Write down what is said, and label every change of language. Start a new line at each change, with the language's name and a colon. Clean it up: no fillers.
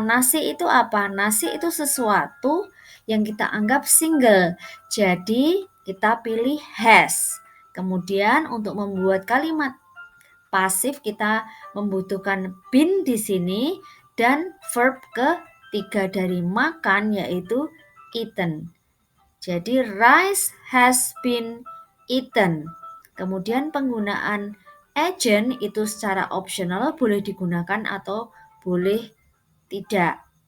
Indonesian: Nasi itu apa? Nasi itu sesuatu yang kita anggap single. Jadi, kita pilih has. Kemudian untuk membuat kalimat pasif kita membutuhkan been di sini dan verb ketiga dari makan yaitu eaten.
English: Jadi rice has been eaten.
Indonesian: Kemudian penggunaan agent itu secara optional boleh digunakan atau boleh tidak.